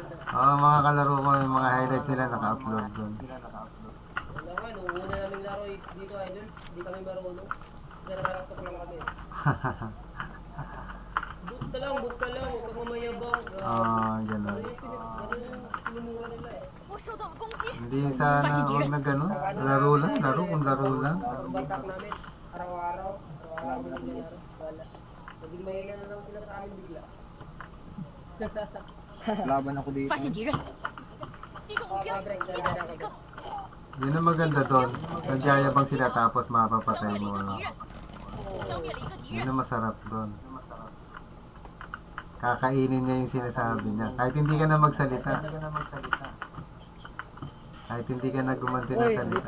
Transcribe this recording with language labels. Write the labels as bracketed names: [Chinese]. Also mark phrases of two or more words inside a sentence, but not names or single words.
[Filipino] Mga kalaro ko, yung mga highlights nila naka-upload doon. Wala nga, nung una naming laro dito, idol. Hindi kami marunong. Nararaktok lang kami. Book ka lang, huwag kang mamayabang. Ganun. Sinumura nila eh. [Chinese] 我受到了攻击， [Filipino] Hindi sana huwag na gano'n. Laro lang, laro kung laro lang. Batak namin, araw-araw. Araw-araw lang nilaro. Wala. Naging mahina na lang sila sa amin bigla. Laban ako dito. [Chinese] 发现敌人，击中目标，击倒了一个， [Filipino] Yun ang maganda doon. Nagyayabang sila tapos [Chinese] 消 [Filipino] mapapatay [Chinese] 灭了一 [Filipino] mo. [Chinese] 个敌人，消灭了一个敌 [Filipino] Yun [Chinese] 人， [Filipino] ang masarap doon. Kakainin niya yung sinasabi niya. Kahit hindi ka na magsalita. Kahit hindi ka na gumanti ng salita.